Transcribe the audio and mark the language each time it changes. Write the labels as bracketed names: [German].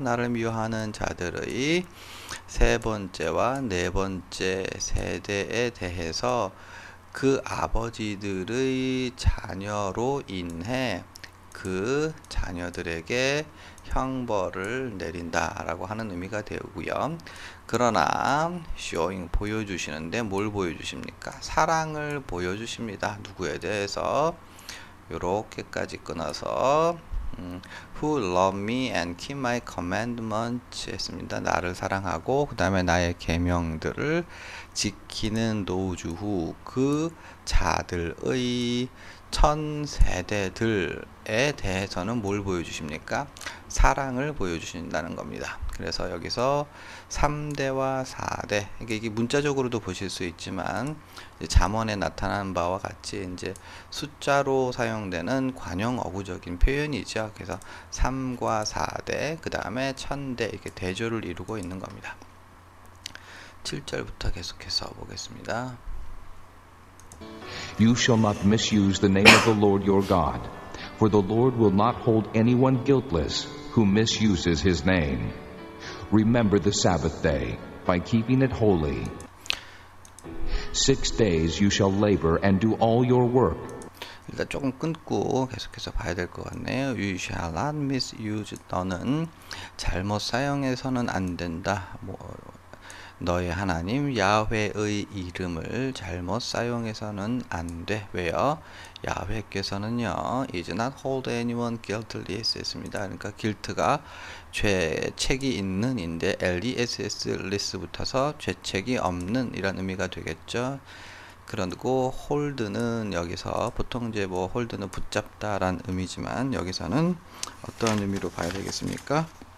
[Korean] 나를 미워하는 자들의 세 번째와 네 번째 세대에 대해서 그 아버지들의 자녀로 인해 그 자녀들에게 형벌을 내린다라고 하는 의미가 되고요. 그러나 showing 보여주시는데 뭘 보여주십니까? 사랑을 보여주십니다. 누구에 대해서? 요렇게까지 끊어서 [English] who love me and keep my commandments [Korean] 했습니다. 나를 사랑하고 그 다음에 나의 계명들을 지키는 [English] those who, [Korean] 그 자들의 천 세대들에 대해서는 뭘 보여주십니까? 사랑을 보여주신다는 겁니다. 그래서 여기서 3대와 4대, 이게 문자적으로도 보실 수 있지만 잠언에 나타난 바와 같이 이제 숫자로 사용되는 관용 어구적인 표현이죠. 그래서 3과 4대, 그 다음에 1000대, 이렇게 대조를 이루고 있는 겁니다. 7절부터 계속해서 보겠습니다. [English] You shall not misuse the name of the Lord your God, for the Lord will not hold anyone guiltless who misuses his name. Remember the Sabbath day by keeping it holy. 6 days you shall labor and do all your work. [Korean] 일단 조금 끊고 계속해서 봐야 될 것 같네요. [English] You shall not misuse, [Korean] 너는 잘못 사용해서는 안 된다. 너의 하나님 야훼의 이름을 잘못 사용해서는 안 돼. 왜요? 야훼께서는요, [English] is not hold anyone guiltless [Korean] 했습니다. 그러니까 guilt가 죄책이 있는 인데 less less 붙어서 죄책이 없는 이런 의미가 되겠죠. 그리고 hold는 여기서 보통 이제 hold는 붙잡다라는 의미지만 여기서는 어떤 의미로 봐야 되겠습니까?